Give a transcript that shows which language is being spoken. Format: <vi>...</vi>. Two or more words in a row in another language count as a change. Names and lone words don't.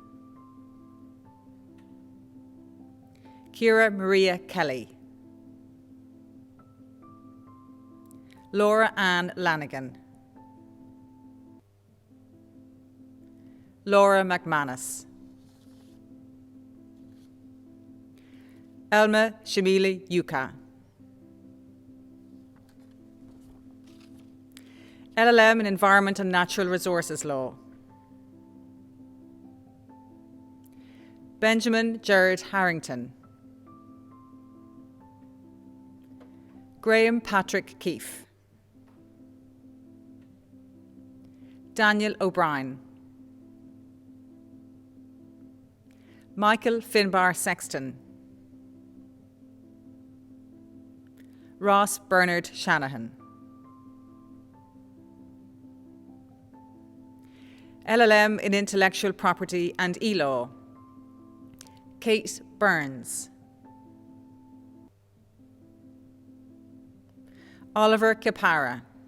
<en>Ciara Maria Kelly. Laura Ann Lanigan. Laura McManus. Elma Shamili Yuka. LLM in Environment and Natural Resources Law. Benjamin Gerard Harrington. Graham Patrick Keefe. Daniel O'Brien. Michael Finbar Sexton. Ross Bernard Shanahan. LLM in Intellectual Property and E-Law. Kate Burns. Oliver Kapara.</en>